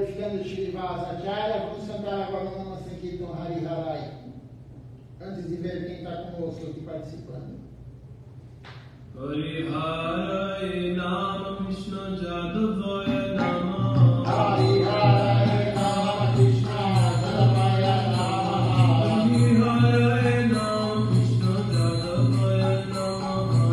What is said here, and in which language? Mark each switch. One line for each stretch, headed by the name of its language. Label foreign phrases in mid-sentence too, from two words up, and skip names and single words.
Portuguese: Grande Shrivasa Acharya. Vamos cantar agora o Nama Sankirtan Hari Harai. Antes de ver quem está conosco aqui participando.
Sanskrit: Hari Harai Nama Krishna Jadavaya Nama. Hari Harai Nama Krishna Jadavaya Nama. Hari Harai Nama Krishna Jadavaya Nama.